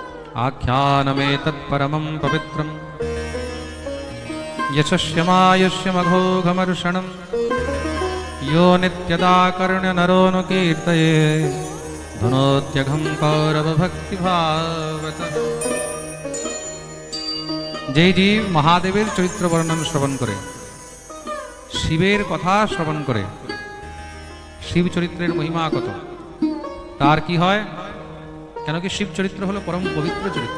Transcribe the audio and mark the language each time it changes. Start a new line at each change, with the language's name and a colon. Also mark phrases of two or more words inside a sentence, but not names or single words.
Sanskrit: आख्यानमेतत्परमं पवित्रं यशस्यमायुष्यमघोघमर्षणं यो नित्यदा कर्ण्यनरो नु कीर्तये धुनोत्यघं कौरवभक्तिभावतः।
Bangla: যে জীব মহাদেবের চরিত্র বর্ণন শ্রবণ করে, শিবের কথা শ্রবণ করে, শিব চরিত্রের মহিমা কত, তার কি হয়? কেন কি শিব চরিত্র হলো পরম পবিত্র চরিত্র।